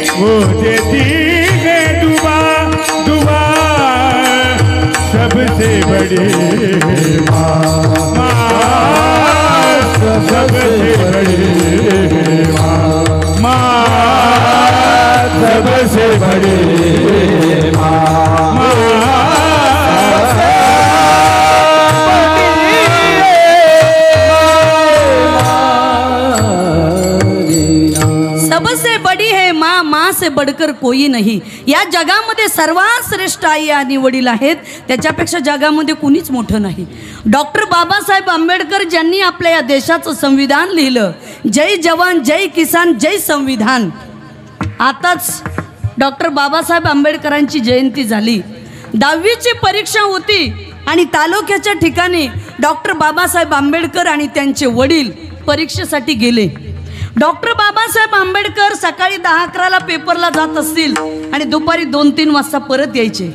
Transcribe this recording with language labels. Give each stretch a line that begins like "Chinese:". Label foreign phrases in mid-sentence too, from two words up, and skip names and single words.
Hindi: वो देती है दुआ, दुआ सबसे बड़ी माँ, माँ सबसे बड़ी माँ, माँ सबसे बड़ी माँ. सबसे बड़ी है माँ, माँ से बढ़कर कोई नहीं.
Marathi: या जगामध्ये सर्वात श्रेष्ठ आई आणि वडील आहेत, त्याच्यापेक्षा जगामध्ये कुणीच मोठं नाही. डॉक्टर बाबासाहेब आंबेडकर ज्यांनी आपल्या या देशाचं संविधान लिहिलं,
Hindi: जय जवान जय किसान जय संविधान.
Marathi: आताच डॉक्टर बाबासाहेब आंबेडकरांची जयंती झाली. 10वीची परीक्षा होती आणि तालुक्याच्या ठिकाणी डॉक्टर बाबासाहेब आंबेडकर आणि त्यांचे वडील परीक्षेसाठी गेले. डॉक्टर बाबासाहेब आंबेडकर सकाळी 10-11ला पेपरला जात असतील आणि दुपारी 2-3 वाजता परत यायचे.